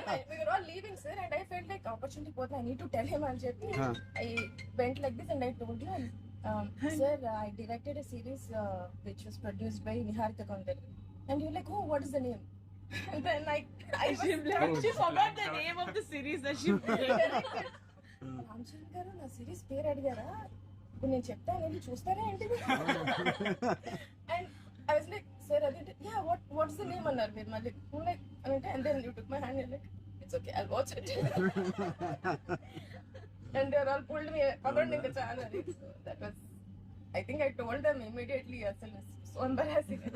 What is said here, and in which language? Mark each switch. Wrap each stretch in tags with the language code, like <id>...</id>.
<en>We were all leaving sir and I felt like opportunity</en> <te>పోతే</te> <en>I need to tell him</en> <te>అని చెప్పి</te> <en>I went like this and I told him, sir, I directed a series which was produced by Niharika Kaundari. And you're like, oh, what is the name? And then she forgot the name of the series that she directed.</en> <te>Ramachandra గారు నా series పేరు అడిగారా, ఇప్పుడు నేను చెప్తాను వెళ్ళి చూస్తారా ఏంటిది?</te> <en>and I was like, sir అది yeah what's the name</en> <te>అన్నారు మీరు మళ్ళీ</te> <en>Like అంటే. And then you took my hand like it's okay I'll watch it. And they are all pulled me</en> <te>పదండి ఇంకా చాలా.</te> <en>That was I think I told them immediately అసలు so embarrassing.</en>